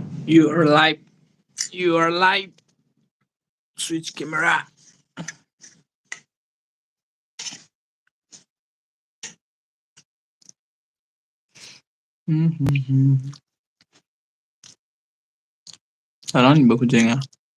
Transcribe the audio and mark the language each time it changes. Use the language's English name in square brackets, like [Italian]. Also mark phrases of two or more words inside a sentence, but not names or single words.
[English] You are live. You are live. Switch camera. [Malay] Salah ni kucing ah.